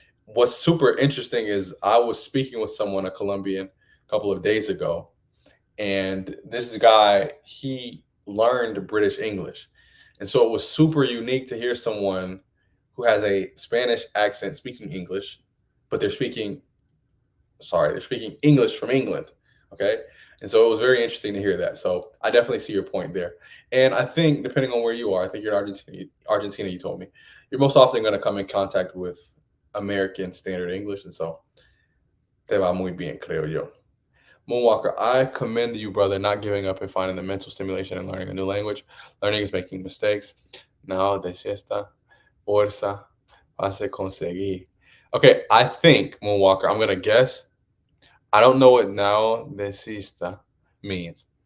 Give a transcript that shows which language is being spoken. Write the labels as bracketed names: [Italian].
[English] What's super interesting is I was speaking with someone, a Colombian, a couple of days ago, and this guy he learned British English, and so it was super unique to hear someone who has a Spanish accent speaking English, but they're speaking English from England. Okay. And so it was very interesting to hear that. So I definitely see your point there. And I think depending on where you are, I think you're in Argentina, you told me, you're most often going to come in contact with American Standard English. And so [Spanish] te va muy bien, creo yo. [English] Moonwalker, I commend you, brother, not giving up and finding the mental stimulation and learning a new language. Learning is making mistakes. Now, [Spanish] desista, fuerza, vas a conseguir. [English] Okay, I think, Moonwalker, I'm going to guess. I don't know what now desista means.